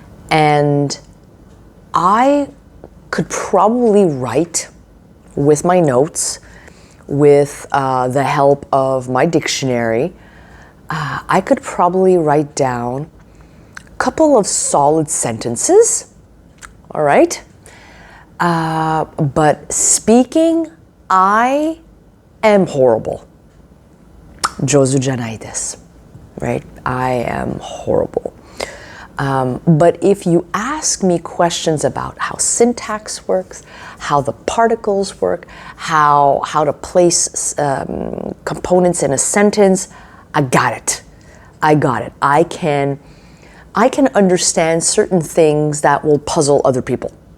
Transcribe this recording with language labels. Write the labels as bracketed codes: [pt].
[en] And I could probably write with my notes, with the help of my dictionary. I could probably write down a couple of solid sentences, all right? But speaking, I am horrible. [ja] 上手じゃないです, [en] right? I am horrible. But if you ask me questions about how syntax works, how the particles work, how to place components in a sentence, I got it. I can understand certain things that will puzzle other people.